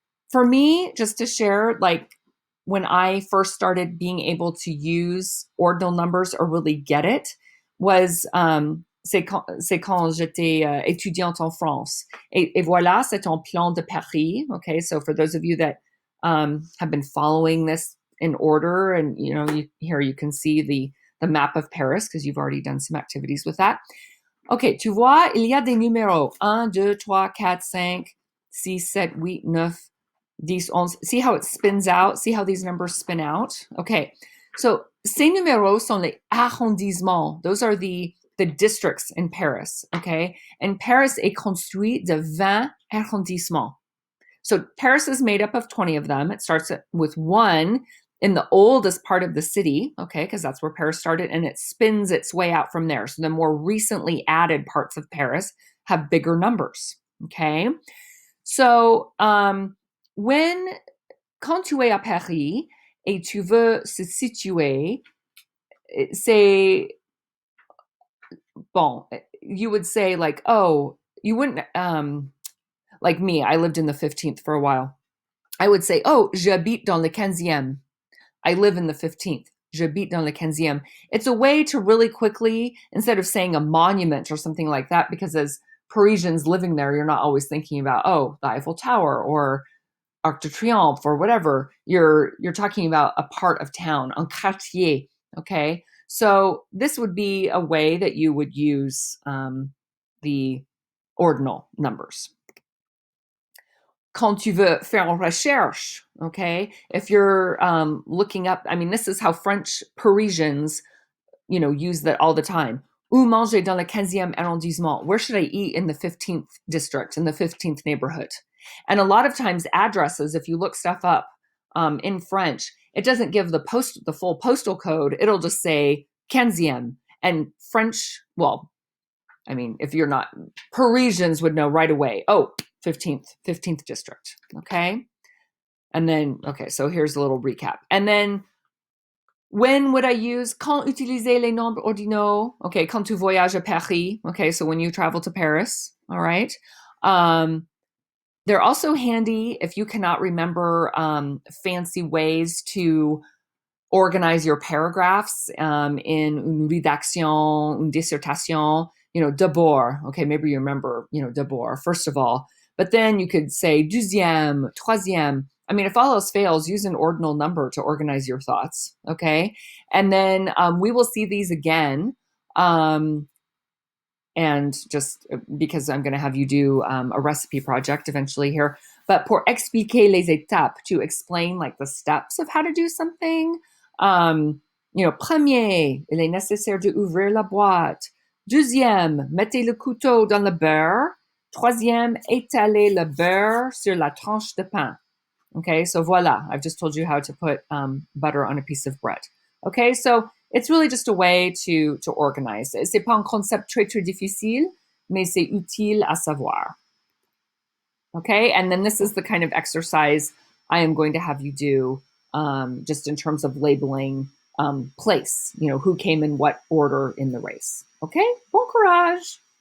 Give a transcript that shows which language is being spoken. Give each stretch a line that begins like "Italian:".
English: For me, just to share, like when I first started being able to use ordinal numbers or really get it, was
French: c'est quand j'étais étudiante en France. Et voilà, c'est un plan de Paris.
English: Okay, so for those of you that have been following this in order, and here you can see the map of Paris because you've already done some activities with that.
French: Okay, tu vois, il y a des numéros 1, 2, 3, 4, 5, 6, 7, 8, 9, 10, 11.
English: See how it spins out? See how these numbers spin out? Okay, so
French: ces numéros sont les arrondissements.
English: Those are the districts in Paris, okay? And
French: Paris est construit de 20 arrondissements.
English: So Paris is made up of 20 of them. It starts with 1 in the oldest part of the city, okay, because that's where Paris started, and it spins its way out from there. So the more recently added parts of Paris have bigger numbers, okay?
French: So quand tu es à Paris et tu veux se situer, c'est, bon,
English: you would say like, oh, you wouldn't, like me, I lived in the 15th for a while. I would say, oh,
French: j'habite dans le 15e.
English: I live in the 15th.
French: J'habite dans le 15e.
English: It's a way to really quickly, instead of saying a monument or something like that, because as Parisians living there, you're not always thinking about, oh, the Eiffel Tower or Arc de Triomphe or whatever. You're talking about a part of town, un quartier. Okay, so this would be a way that you would use the ordinal numbers.
French: Quand tu veux faire une recherche,
English: okay, if you're looking up, I mean, this is how French Parisians, use that all the time.
French: Où manger dans le 15e arrondissement?
English: Where should I eat in the 15th district, in the 15th neighborhood? And a lot of times addresses, if you look stuff up in French, it doesn't give the full postal code. It'll just say 15e. And French, well, I mean, if you're not, Parisians would know right away. Oh, 15th district. Okay. And then, okay, so here's a little recap. And then when would I use
French: quand utiliser les nombres ordinaux? Okay, quand tu voyages à Paris.
English: Okay, so when you travel to Paris. All right. They're also handy if you cannot remember fancy ways to organize your paragraphs in
French: une rédaction, une dissertation, d'abord.
English: Okay, maybe you remember, d'abord, first of all. But then you could say deuxième, troisième. I mean, if all else fails, use an ordinal number to organize your thoughts. Okay, and then we will see these again. And just because I'm going to have you do a recipe project eventually here. But
French: pour expliquer les étapes,
English: to explain like the steps of how to do something.
French: Premier, il est nécessaire d'ouvrir la boîte. Deuxième, mettez le couteau dans le beurre. Troisième, étalez le beurre sur la tranche de pain.
English: Okay, so voila, I've just told you how to put butter on a piece of bread. Okay, so it's really just a way to organize.
French: C'est pas un concept très, très difficile, mais c'est utile à savoir.
English: Okay, and then this is the kind of exercise I am going to have you do just in terms of labeling place, who came in what order in the race. Okay,
French: bon courage.